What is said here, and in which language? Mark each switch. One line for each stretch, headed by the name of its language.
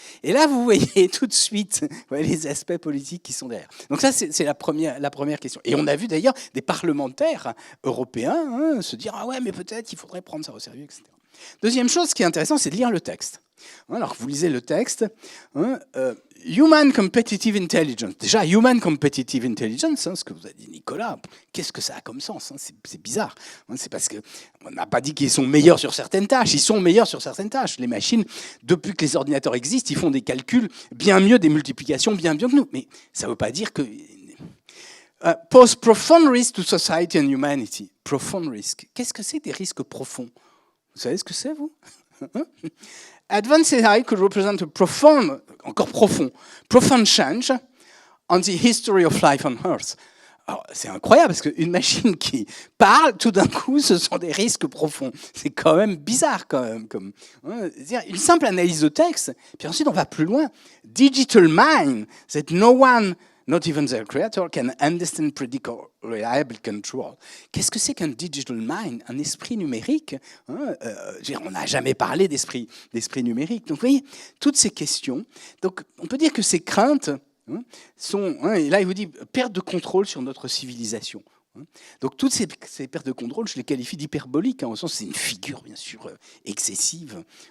French: Et là, vous voyez tout de suite les aspects politiques qui sont derrière. Donc ça, c'est la première question. Et on a vu d'ailleurs des parlementaires européens se dire « Ah ouais, mais peut-être il faudrait prendre ça au sérieux, etc. » Deuxième chose qui est intéressante, c'est de lire le texte. Alors, vous lisez le texte.
English: Human Competitive Intelligence.
French: Déjà,
English: Human Competitive Intelligence,
French: ce que vous a dit Nicolas, qu'est-ce que ça a comme sens? C'est bizarre. C'est parce qu'on n'a pas dit qu'ils sont meilleurs sur certaines tâches. Ils sont meilleurs sur certaines tâches. Les machines, depuis que les ordinateurs existent, ils font des calculs bien mieux, des multiplications bien mieux que nous. Mais ça ne veut pas dire que...
English: pose profound risk to society and humanity. Profound risk.
French: Qu'est-ce que c'est des risques profonds? Vous savez ce que c'est, vous?
English: Advanced AI could represent a profound,
French: encore profond,
English: profound change on the history of life on Earth.
French: C'est incroyable parce qu'une machine qui parle, tout d'un coup, ce sont des risques profonds. C'est quand même bizarre, quand même. Une simple analyse de texte, puis ensuite on va plus loin.
English: Digital mind, that no one not even their creator, can understand, predict or reliably control.
French: Qu'est-ce que c'est qu'un digital mind, un esprit numérique, hein, on n'a jamais parlé d'esprit numérique. Donc, vous voyez, toutes ces questions. Donc, on peut dire que ces craintes sont, et là, il vous dit, perte de contrôle sur notre civilisation. Donc toutes ces pertes de contrôle, je les qualifie d'hyperboliques, au sens c'est une figure bien sûr excessive.